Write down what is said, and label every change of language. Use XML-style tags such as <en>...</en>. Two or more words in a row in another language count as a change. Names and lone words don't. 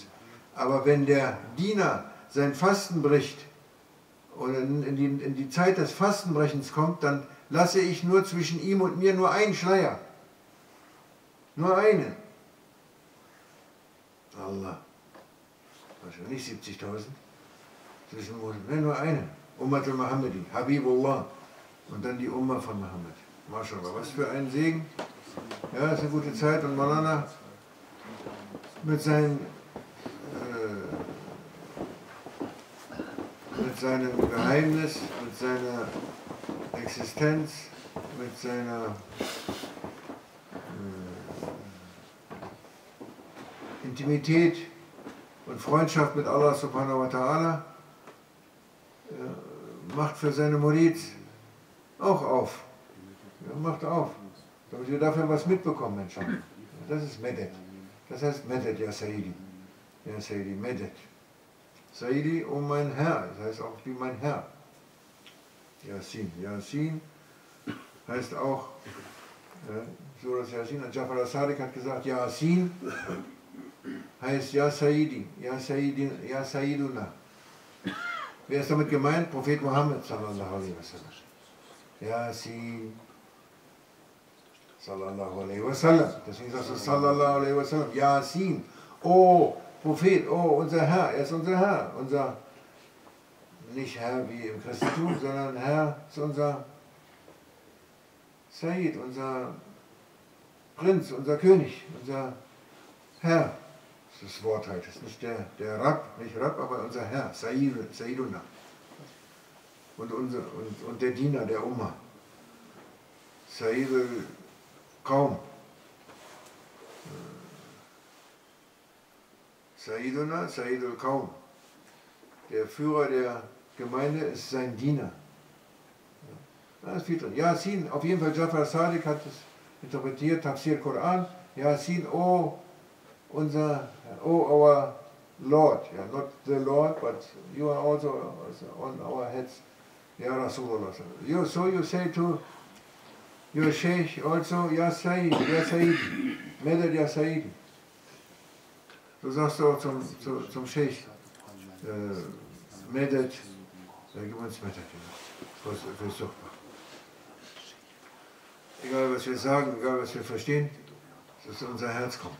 <de>Aber wenn der Diener sein Fasten bricht, oder in die Zeit des Fastenbrechens kommt, dann lasse ich nur zwischen ihm und mir nur einen Schleier. Nur einen. Allah. Wahrscheinlich nicht 70.000. Nur einen.</de> <ar>أمة المحمدي، حبيب الله.</ar> <de>Und dann die Umma von Mohammed. MashaAllah. Was für ein Segen. Ja, ist eine gute Zeit. Und Maulana mit seinem Geheimnis, mit seiner Existenz, mit seiner Intimität und Freundschaft mit</de> <ar>الله سبحانه وتعالى</ar> <de>macht für seine Murids auch auf. Ja, macht auf, damit wir dafür was mitbekommen, inshallah. Das ist Medet. Das heißt Medet,</de> <ar>يا سيدي. يا سيدي، مدد. Sayyidi,</ar> <de>oh mein Herr, das heißt auch wie mein Herr. Yasin. Yasin heißt auch, Surat Yasin, Jafar al-Sadiq hat gesagt, Yasin heißt</de> <ar>يا سيدي، يا سيدي، يا سيدنا.</ar> <de>Wer ist damit gemeint?</de> <ar>Prophet Muhammad صلى الله عليه وسلم. Yasin صلى الله عليه وسلم.</ar> <de>Deswegen sagst du</de> <ar>صلى الله عليه وسلم.</ar> <de>Yasin. Oh Prophet, oh unser Herr, er ist unser Herr. Unser, nicht Herr wie im Christentum, sondern Herr ist unser Sayyid, unser Prinz, unser König, unser Herr. Das ist das Wort halt, das ist nicht der Rab, nicht Rab, aber unser Herr, Sayyiduna. Und der Diener der Umma.</de> <ar>سيد القوم. سيدنا، سيد القوم.</ar> <de>Der Führer der Gemeinde ist sein Diener. Da ist viel drin. Yasin, auf jeden Fall Jafar al-Sadiq hat es interpretiert, Tafsir Koran.</de> <en>Yasin, oh our Lord, yeah, not the Lord, but you are also on our heads,</en> <ar>يا رسول الله.</ar> <en>So you say to your Sheikh also,</en> <ar>يا سيد، يا سيد، مدد يا سيد.</ar> <de>Du sagst auch zum Sheikh, Medad, gib uns Medad, für Suchbar. Egal was wir sagen, egal was wir verstehen, dass unser Herz kommt.</de>